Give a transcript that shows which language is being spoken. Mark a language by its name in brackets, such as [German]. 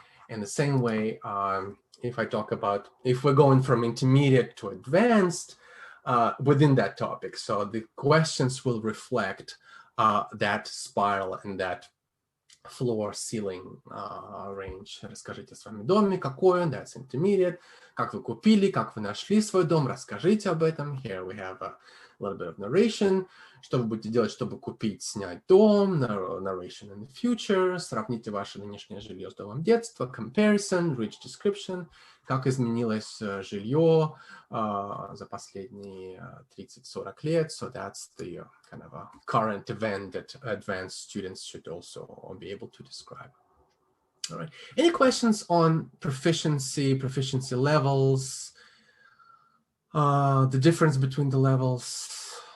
[English] In the same way, if we're going from intermediate to advanced within that topic, so the questions will reflect that spiral and that floor ceiling range. [Russian] Расскажите о своем доме, какой он, [English] that's intermediate. [Russian] Как вы купили, как вы нашли свой дом, расскажите об этом. [English] Here we have a little bit of narration. [Russian] Что вы будете делать, чтобы купить, снять дом, [English] narration in the future. [Russian] Сравните ваше нынешнее жилье с домом детства, [English] comparison, rich description. [Russian] Как изменилось жилье за последние 30-40 лет. [English] So that's the kind of a current event that advanced students should also be able to describe. All right. Any questions on proficiency levels, the difference between the levels?